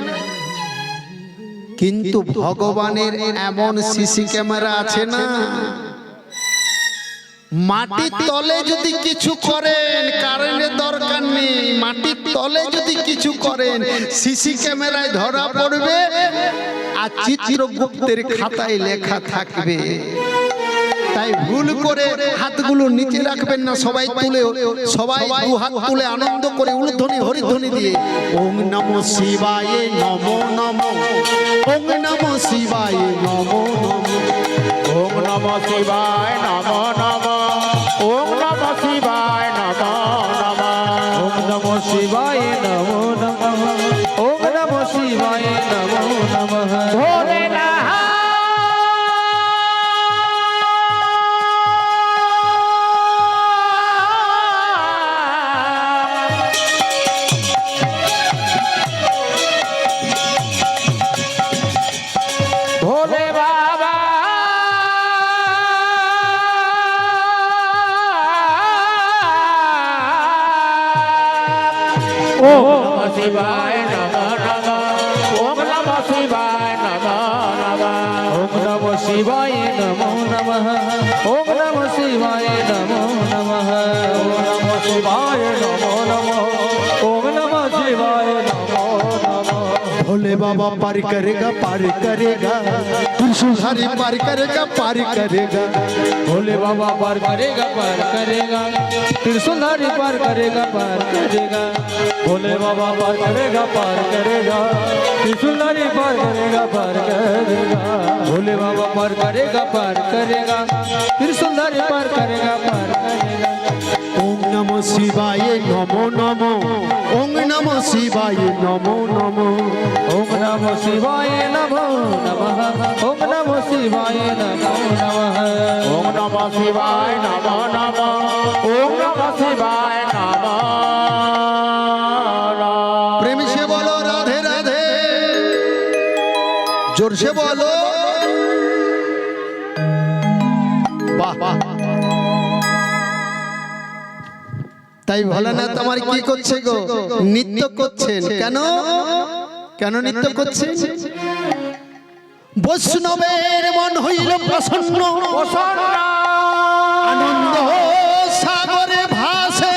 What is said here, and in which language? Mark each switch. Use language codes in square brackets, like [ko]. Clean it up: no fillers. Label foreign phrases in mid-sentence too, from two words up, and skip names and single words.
[bn] কিন্তু ভগবানের এমন সিসি ক্যামেরা আছে না, মাটির তলে যদি কিছু করেন কারেন্টের দরকার নেই, মাটির তলে যদি কিছু করেন সিসি ক্যামেরায় ধরা পড়বে আর চিত্রগুপ্তের খাতায় লেখা থাকবে। তাই ভুল করে হাতগুলো নিচে রাখবেন না, সবাই তুলে, সবাই দু হাত তুলে আনন্দ করে উলধ্বনি হরিধ্বনি দিয়ে [sa] ओम नमो शिवाय नमो नमो, ओम नमो शिवाय नमो नमो, ओम नमः शिवाय नमो नमः। ओम नमः शिवाय नमो नमः। ओम नमः शिवाय नमो नमः। ओम नमः शिवाय नमो नमः। भोलेनाथ भोले बाबा ओम नमः शिवाय नमो नमः। ओम नमः शिवाय नमो नमः। ओम नमः शिवाय नमो नमः। ओम नमः शिवाय नमो नमः। ओम नमः शिवाय नमो नमः। ओम नमः शिवाय नमो नमः। [hi] भोले बाबा पार करेगा, पार करेगा, त्रिशूलधारी पार करेगा, पार करेगा। भोले बाबा पार करेगा, पार करेगा, त्रिशूलधारी पार करेगा, पार करेगा। भोले बाबा पार करेगा, पार करेगा, त्रिशूलधारी पार करेगा, पार करेगा। भोले बाबा पार करेगा, पार करेगा, त्रिशूलधारी पार करेगा, पार करेगा। [sa] ओम नमो शिवाय नमो नमो, ओम नमो शिवाय नमो नमो, ओम नमो शिवाय नमो नमः। ओम नमो शिवाय नमो नमः। ओम नमः शिवाय नमो नमः। ओम नमः शिवाय नमो नमः। [hi] प्रेम से बोलो राधे राधे, जोर से बोलो वाह वाह। [bn] তাই ভোলানাথ আমার কি করছে গো? নৃত্য করছেন। কেন কেন নৃত্য করছেন? বৈষ্ণবের মন হইল প্রসন্ন, আনন্দ সাগরে ভাসে